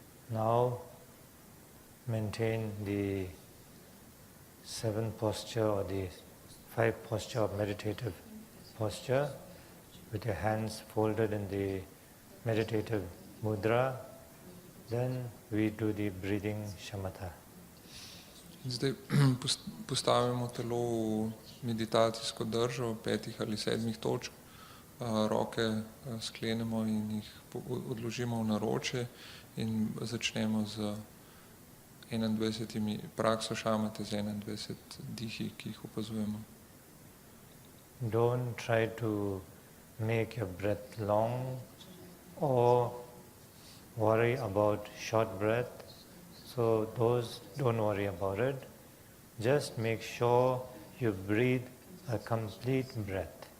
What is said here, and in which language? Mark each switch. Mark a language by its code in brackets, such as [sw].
[en] Now maintain the 7 posture or the 5 posture of meditative posture with your hands folded in the meditative mudra. Then we do the breathing shamatha. [sl] Zdaj postavimo telo v meditacijsko držo 5 ali 7 točk, roke sklenemo in jih odložimo v naročje in začnemo z 21 prakso šamate, z 21 dihi, ki jih opazujemo. [en] Don't try to make your breath long or worry about short breath. So those, don't worry about it. Just make sure you breathe a complete breath.